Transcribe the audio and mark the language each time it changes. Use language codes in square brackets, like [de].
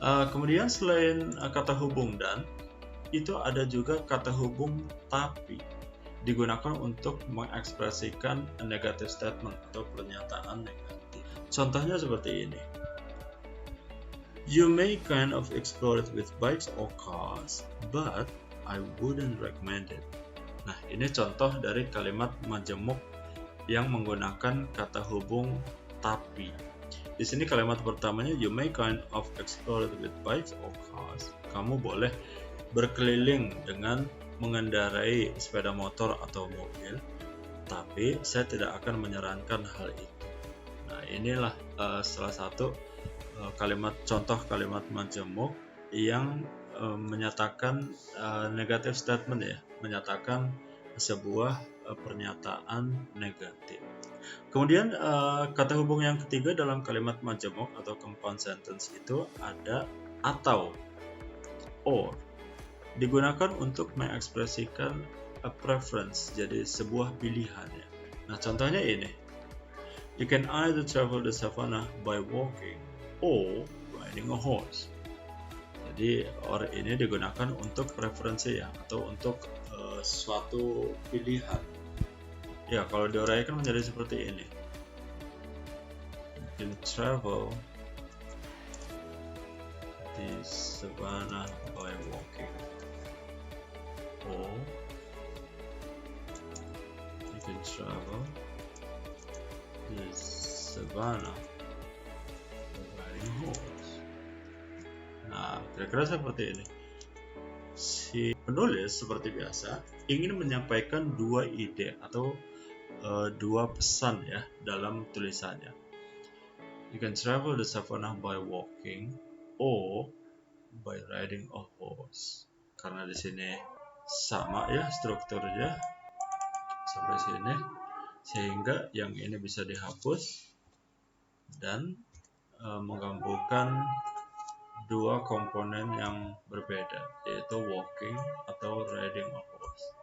[id] Kemudian selain kata hubung dan, itu ada juga kata hubung tapi, digunakan untuk mengekspresikan negative statement atau pernyataan negatif. Contohnya seperti ini. [en] You may kind of explore it with bikes or cars, but I wouldn't recommend it. [id] Nah, ini contoh dari kalimat majemuk yang menggunakan kata hubung tapi. Di sini kalimat pertamanya, [en] you may kind of explore it with bikes or cars. [id] Kamu boleh berkeliling dengan mengendarai sepeda motor atau mobil, tapi saya tidak akan menyarankan hal itu. Nah, inilah salah satu contoh kalimat majemuk yang menyatakan negative statement, ya, menyatakan sebuah pernyataan negatif. Kemudian kata hubung yang ketiga dalam kalimat majemuk atau compound sentence itu ada atau or, digunakan untuk mengekspresikan a preference, jadi sebuah pilihan, ya. Nah, contohnya ini. [en] You can either travel the savannah by walking or riding a horse. [id] Jadi or ini digunakan untuk preferensi, ya, atau untuk suatu pilihan. Ya, kalau diuraikan menjadi seperti ini. [en] You can travel the savannah by walking, or you can travel the savannah by riding a horse. [id] Nah, kira-kira seperti ini. Si penulis seperti biasa ingin menyampaikan dua ide atau dua pesan, ya, dalam tulisannya. [en] You can travel the savannah by walking or by riding a horse. [id] Karena di sini sama, ya, strukturnya sampai sini, sehingga yang ini bisa dihapus dan menggabungkan dua komponen yang berbeda, yaitu walking atau riding a horse.